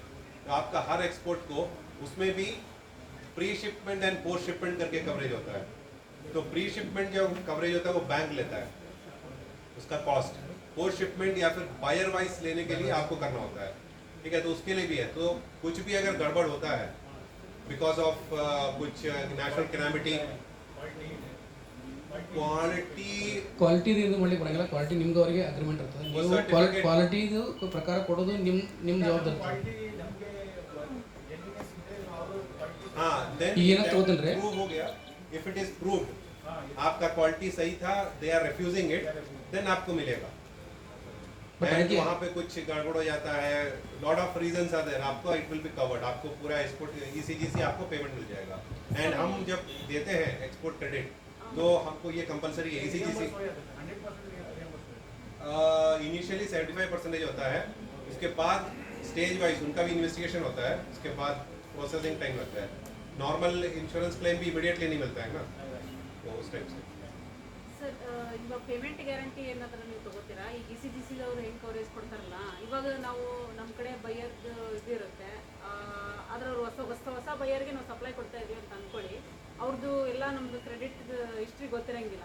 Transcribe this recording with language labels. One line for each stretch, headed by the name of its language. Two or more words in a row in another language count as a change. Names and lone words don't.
Hindi: तो आपका हर एक्सपोर्ट को उसमें भी
English: pre shipment and post shipment
Hindi: करके कवरेज होता है। तो
English: pre shipment
Hindi: जो कवरेज होता है वो बैंक लेता है उसका कॉस्ट,
English: post shipment
Hindi: या फिर
English: buyer wise
Hindi: लेने के लिए आपको करना होता है, ठीक है। तो उसके लिए भी है। तो कुछ भी अगर गड़बड़ होता है
English: because of
Hindi: कुछ
English: national calamity,
Kannada: ಕ್ವಾಲಿಟಿದು ಮಾಡ್ಲಿಕ್ಕೆ ಬರಂಗಿಲ್ಲ, ಕ್ವಾಲಿಟಿ ನಿಮ್ಗೆ ಅವರಿಗೆ ಅಗ್ರಿಮೆಂಟ್ ಇರ್ತದೆ, ನೀವು ಕ್ವಾಲಿಟಿದು ಪ್ರಕಾರ ಕೊಡೋದು ನಿಮ್ಮ ಜವಾಬ್ದಾರಿ।
Hindi: हाँ, then ये ना तो बोल रहे प्रूव हो गया,
English: if it is proved
Hindi: आपका क्वालिटी सही था,
English: they are refusing it, then
Hindi: आपको मिलेगा। एंड वहाँ पे कुछ गड़बड़ हो जाता है,
English: lot of reasons are there,
Hindi: आपको
English: it will be covered,
Hindi: आपको पूरा एक्सपोर्ट ECGC आपको पेमेंट मिल जाएगा। एंड हम जब देते हैं
English: export credit
Hindi: तो हमको ये कंपलसरी है ECGC इनिशियली 75% होता है, उसके बाद
English: stage wise
Hindi: उनका भी इन्वेस्टिगेशन होता है, उसके बाद
English: processing time
Hindi: लगता है।
English: normal insurance claim
Hindi: भी इमीडिएटली नहीं मिलता है ना, तो उस टाइप से।
Kannada: ಸರ್ ಇವಾಗ
English: payment guarantee
Kannada: ಏನಾದರೂ ನೀವು ತಗೋತೀರಾ? ಈ ECGC ಅವರು ಹೆಂಗೆ ಕವರೇಜ್ ಕೊಡ್ತಾರಲ್ಲ, ಇವಾಗ ನಾವು ನಮ್ಮ ಕಡೆ ಬೈಯರ್ದು ಇದು ಇರುತ್ತೆ, ಆದ್ರೆ ಅವ್ರು ಹೊಸ ಬೈಯರ್ಗೆ ನಾವು ಸಪ್ಲೈ ಕೊಡ್ತಾ ಇದೀವಿ ಅಂತ ಅಂದ್ಕೊಳ್ಳಿ, ಅವ್ರದ್ದು ಎಲ್ಲ ನಮ್ಮದು
English: credit history
Kannada: ಗೊತ್ತಿರಂಗಿಲ್ಲ.